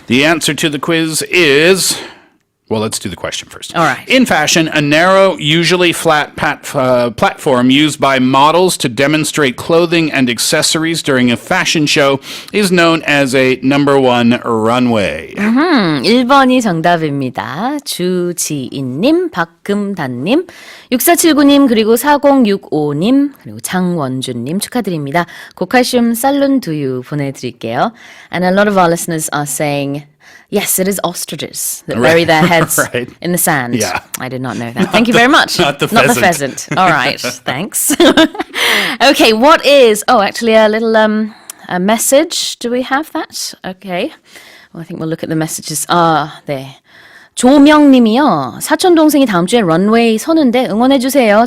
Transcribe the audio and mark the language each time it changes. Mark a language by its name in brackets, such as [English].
[English] The answer to the quiz is... Well, let's do the question first. All right. In fashion, a narrow, usually flat platform used by models to demonstrate clothing and accessories during a fashion show is known as a number one runway. [Korean] 1번이 정답입니다. 주지인님, 박금단님, 6479님, 그리고 4065님, 그리고 장원준님 축하드립니다. 고칼슘 살룬 두유 보내드릴게요. [English] And a lot of our listeners are saying... Yes, it is ostriches that bury their heads right. in the sand. Yeah. I did not know that. Thank you very much. Not the pheasant. All right, thanks. Okay, what is... Oh, actually a little a message. Do we have that? Okay. Well, I think we'll look at the messages. [Korean] 네. 조명님이요. 사촌동생이 다음 주에 런웨이 서는데 응원해주세요.